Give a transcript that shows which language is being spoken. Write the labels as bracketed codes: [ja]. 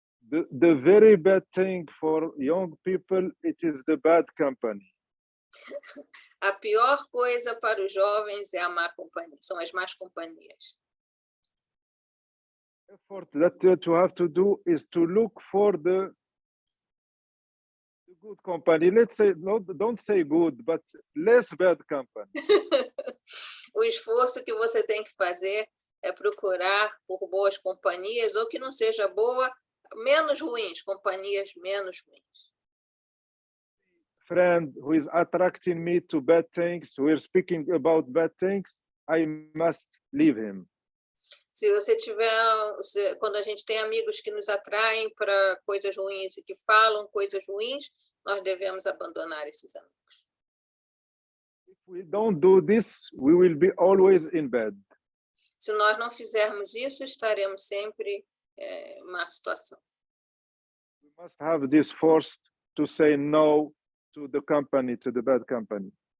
[en] The very bad thing for young people, it is the bad company. [pt] A pior coisa para os jovens é a má companhia, são as más companhias. [en] Effort that you have to do is to look for the good company. Let's say, don't say good, but less bad company. [pt] O esforço que você tem que fazer é procurar por boas companhias, ou que não seja boa, menos ruins, companhias menos ruins. [en] Friend who is attracting me to bad things, who is speaking about bad things, I must leave him. [pt] Se você quando a gente tem amigos que nos atraem para coisas ruins e que falam coisas ruins, nós devemos abandonar esses amigos. [en] If we don't do this, we will be always in bed. [pt] Se nós não fizermos isso, estaremos sempre em má situação. [en] We must have this force to say no to the company, to the bad company.